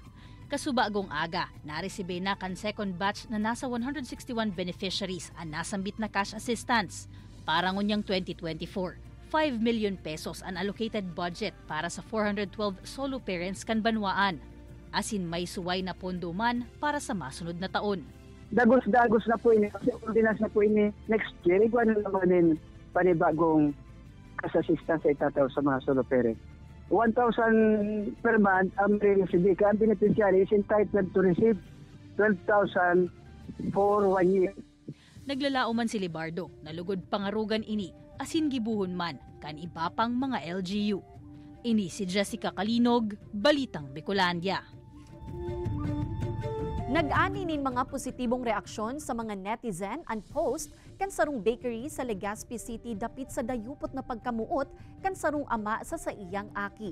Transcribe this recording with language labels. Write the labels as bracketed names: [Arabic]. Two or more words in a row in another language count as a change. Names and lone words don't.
[Bikol] Kasubagong aga, naresibe na kan [English] second batch [Bikol] na nasa 161 beneficiaries ang nasambit na cash assistance. Para ngunyang 2024, 5 million pesos ang [English] allocated budget [Bikol] para sa 412 [English] solo parents [Bikol] kan banwaan. Asin may suway na pondo man para sa masunod na taon. Dagos na po ini, kasi ordinance na po ini [English] next year, [Bikol] iguan na naman din panibagong cash assistance ay tataw sa mga [English] solo parents. 1,000 per month [Bikol] ang receive. [English] Ang beneficiary is entitled to receive 12,000 for 1 year. [Bikol] Naglalao man si Libardo, nalugod pangarugan ini, asin gibuhon man, kan iba pang mga LGU. Ini si Jessica Kalinog, Balitang Bicolandia. Nag-ani nin mga positibong reaksyon sa mga netizen and post kan sarong bakery sa Legazpi City dapit sa dayupot na pagkamuot kan sarong ama sa iyang aki.